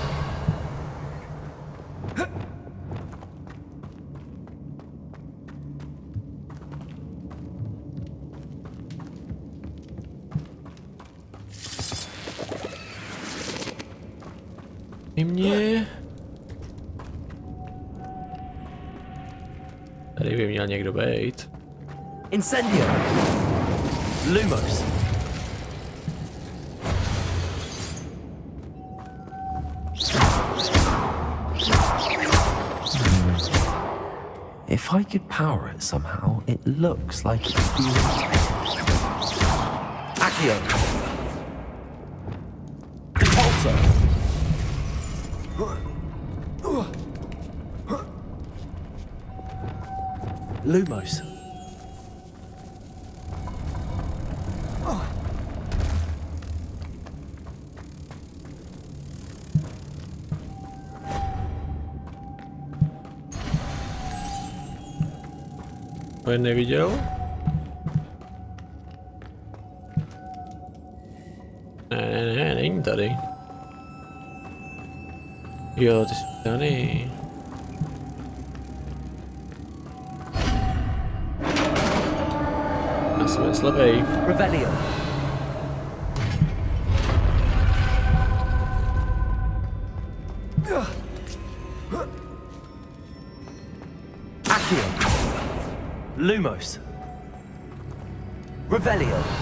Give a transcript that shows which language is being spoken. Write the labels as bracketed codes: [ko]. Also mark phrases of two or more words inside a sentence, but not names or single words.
[cs] I mě... Tady by měl někdo být. Incendio. Lumos. [en] If I could power it somehow, it looks like it's being... [cs] Accio. Repulsor. Lumos. To je neviděl? Ne, není tady. Jo, ty jsi tady. Já jsem slepej. Revelio. Accio. Lumos. Revelio.